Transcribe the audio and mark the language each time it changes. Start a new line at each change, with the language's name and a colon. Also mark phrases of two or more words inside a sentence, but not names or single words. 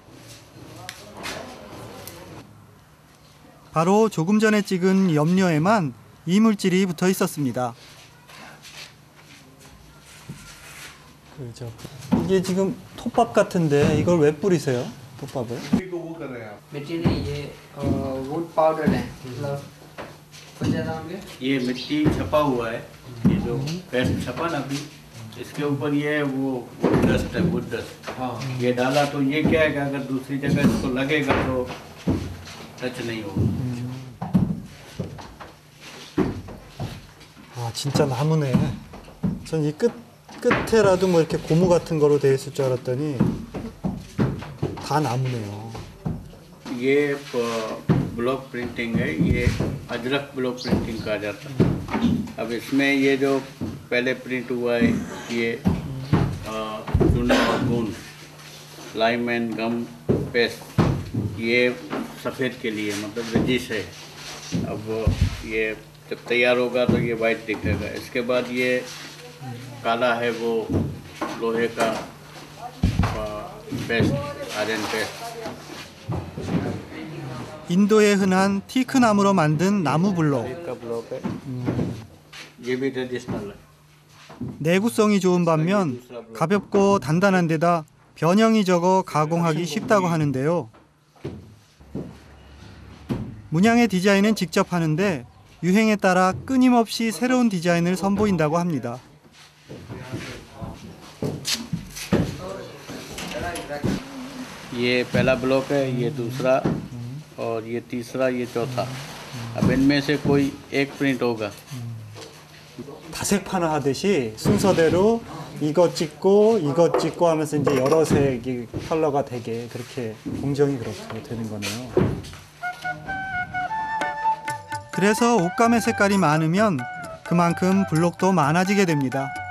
Korean: 바로 조금 전에 찍은 염료에만 이물질이 붙어 있었습니다. 그렇죠. 이게 지금 톱밥 같은데 이걸 왜 뿌리세요? 톱밥을?
Hindi: मिट्टी नहीं ये
English: wood powder
Hindi: है मतलब ये मिट्टी छपा हुआ है, ये जो पेस्ट छपा ना अभी, इसके ऊपर ये वो डस्ट है,
English: wood dust.
Hindi: ये डाला तो ये क्या है कि अगर दूसरी जगह इसको लगेगा तो टच नहीं होगा।
Korean: 아, 진짜 나무네. 전 이 끝에라도 뭐 이렇게 고무 같은 거로 되어 있을 줄 알았더니 다 나무네요.
Hindi: ये
English: block printing
Hindi: है, ये अजरक
English: block printing
Hindi: कहा जाता है। अब इसमें ये जो पहले प्रिंट हुआ है ये चूना और गूंद,
English: lime and gum paste,
Hindi: ये सफ़ेद के लिए मतलब रजिश है। अब ये जब तैयार होगा तो ये वाइट दिखेगा। इसके बाद ये काला है वो लोहे का पेस्ट,
English: iron paste.
Korean: 인도에 흔한 티크 나무로 만든 나무 블록.
Hindi: का ब्लॉक है, ये भी ट्रेडिशनल है।
Korean: 내구성이 좋은 반면 가볍고 단단한 데다 변형이 적어 가공하기 쉽다고 하는데요. 문양의 디자인은 직접 하는데 유행에 따라 끊임없이 새로운 디자인을 선보인다고 합니다.
Hindi: ये पहला ब्लॉक है, ये दूसरा और ये तीसरा, ये चौथा। अब इनमें से कोई एक प्रिंट होगा।
Korean: 다색판을 하듯이 순서대로 이것 찍고 하면서 이제 여러 색이 컬러가 되게 그렇게 공정이 그렇게 되는 거네요. 그래서 옷감의 색깔이 많으면 그만큼 블록도 많아지게 됩니다.